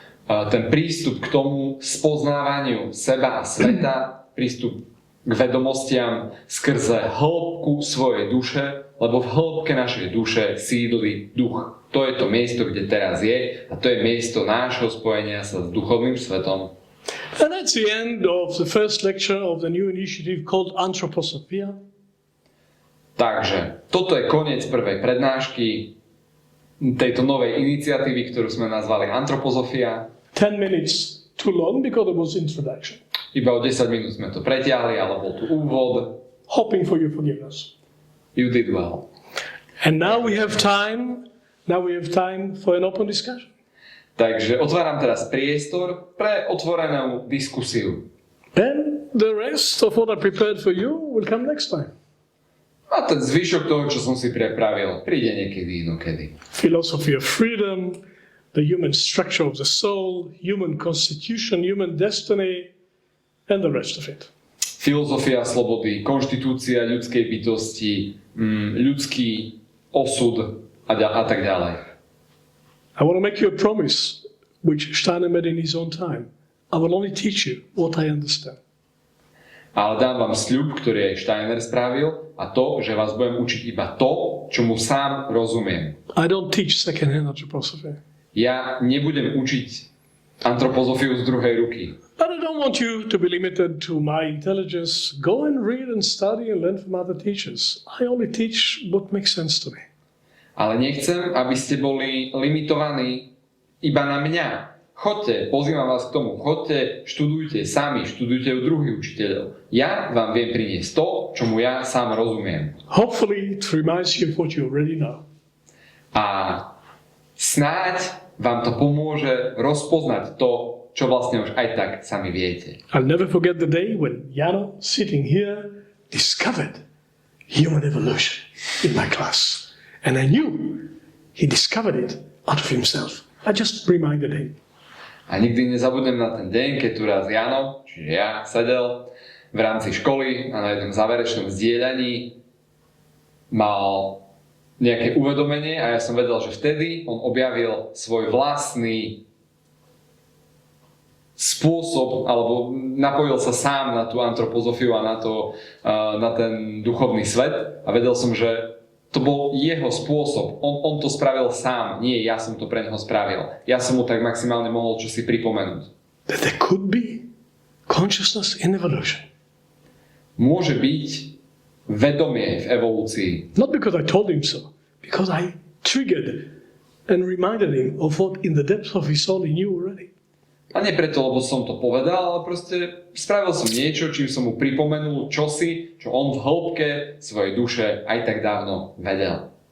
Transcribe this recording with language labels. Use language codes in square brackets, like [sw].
[sk] Ten prístup k tomu spoznávaniu seba a sveta, prístup k vedomostiam skrze hĺbku svojej duše, lebo v hĺbke našej duše sídli duch. To je to miesto, kde teraz je a to je miesto nášho spojenia sa s duchovným svetom. [en] And that's the end of the first lecture of the new initiative called Antroposofia. [sk] Takže toto je koniec prvej prednášky tejto novej iniciatívy, ktorú sme nazvali Antroposofia. [en] 10 minutes too long because it was introduction. [sk] Iba o 10 minút sme to pretiahli, ale bol tu úvod. [en] Hoping for your forgiveness. You did well. And now we have time for an open discussion. [sk] Takže otváram teraz priestor pre otvorenú diskusiu. [en] And the rest of what I prepared for you will come next time. [sk] A ten zvyšok toho, čo som si pripravil, príde niekedy inokedy. [en] Philosophy of freedom, the human structure of the soul, human constitution, human destiny, and the rest of it. [sk] Filozofia slobody, konštitúcia ľudskej bytosti, ľudský osud a tak ďalej. [en] I want to make you a promise, which Steiner made in his own time. I will only teach you what I understand. [sk] Ale dám vám sľub, ktorý aj Steiner spravil, a to, že vás budem učiť iba to, čo mu sám rozumiem. [en] I don't teach second-hand anthroposophy. [sk] Ja nebudem učiť antropozofiu z druhej ruky. [en] But I don't want you to be limited to my intelligence. Go and read and study and learn from other teachers. I only teach what makes sense to me. [sk] Ale nechcem, aby ste boli limitovaní iba na mňa. Choďte, pozývam vás k tomu, choďte, študujte sami, študujte u druhých učiteľov. Ja vám viem priniesť to, čomu ja sám rozumiem. [en] Hopefully it reminds you of what you already know. [sk] A snáď vám to pomôže rozpoznať to, čo vlastne už aj tak sami viete. [en] I'll never forget the day when Jano, sitting here, discovered human evolution in my class. And I knew he discovered it out of himself. I just reminded him. [sk] A nikdy nezabudnem na ten deň, keď tu raz Jano, čiže ja, sedel v rámci školy a na jednom záverečnom zdieľaní mal nejaké uvedomenie a ja som vedel, že vtedy on objavil svoj vlastný spôsob, alebo napojil sa sám na tú antropozofiu a na ten duchovný svet a vedel som, že to bol jeho spôsob. On to spravil sám, nie ja som to pre neho spravil. Ja som mu tak maximálne mohol čosi pripomenúť. [en] That there could be consciousness in evolution. [sk] Môže byť vedomie v evolúcii. [en] Not because I told him so, because I triggered and reminded him of what in the depths of his soul he knew already. [sk] A nie preto, lebo som to povedal, ale proste spravil som niečo, čím som mu pripomenul čosi, čo on v hĺbke svojej duše aj tak dávno vedel.